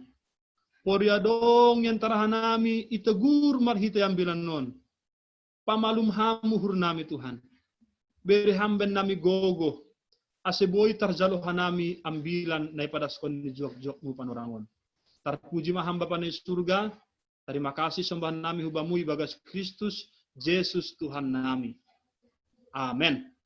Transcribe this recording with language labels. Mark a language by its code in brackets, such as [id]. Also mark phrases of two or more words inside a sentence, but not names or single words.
[bts] Pori adong iantara hanami itegur marhite ambilan on. Pamalum ham uhur nami Tuhan. Bereham ben nami gogo. Aseboy tarjalo hanami ambilan daripada skon juak-juakmu panorangon. Tarpuji maham Bapa di surga. [id] Terima kasih [bts] sembah nami hubamui bagas Kristus Yesus Tuhan nami. Amin.